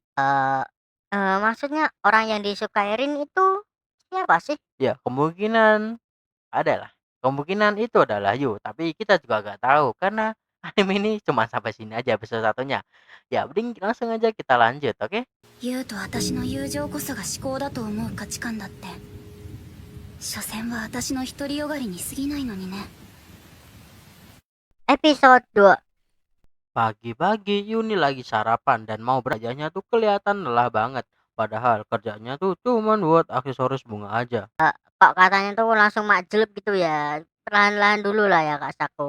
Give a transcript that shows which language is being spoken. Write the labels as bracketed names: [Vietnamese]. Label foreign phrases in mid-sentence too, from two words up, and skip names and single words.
[Indonesian] Maksudnya orang yang disukai Rin itu siapa sih? Ya, kemungkinan adalah. Kemungkinan itu adalah Yu, tapi kita juga gak tahu karena anime ini cuma sampai sini aja episode satunya. Ya, mending langsung aja kita lanjut, oke? [Japanese] ユウと私の友情こそが至高だと思う価値観だって所詮は私の独りよがりに過ぎないのにね [Indonesian] Episode 2. Pagi-pagi Yuni lagi sarapan dan mau beranjaknya tuh kelihatan lelah banget. Padahal kerjanya tuh cuman buat aksesoris bunga aja. Kok katanya tuh langsung makjleb gitu ya? Perlahan-lahan dulu lah ya, Kak Saku.